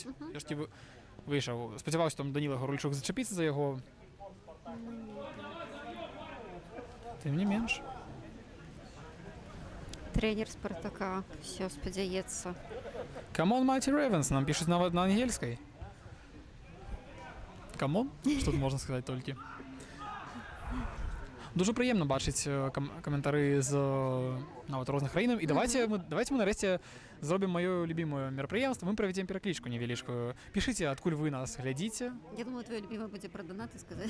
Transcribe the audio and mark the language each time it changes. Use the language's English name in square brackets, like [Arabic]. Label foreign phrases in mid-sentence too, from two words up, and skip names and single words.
[Belarusian] Я ж выйшаў. Спадзяваўся, там Даніла Гуральчук зачапіцца за яго. Тым не менш. Трэнер Спартака ўсё спадзяецца. [English] Come on, Mighty Ravens, [Belarusian] нам пішуць нават на ангельскай. [English] Come on, [Belarusian] што тут можна сказаць толькі. Дуже прыемна бачыць каментары з нават розных краінаў. І давайте мы нарэшце зробім маё любімае мерапрыемства. Мы правядзем пераклічку невялічкую. Пішыце, адкуль вы нас глядзіце. Я думаю, твоё любімае будзе пра донаты сказаць.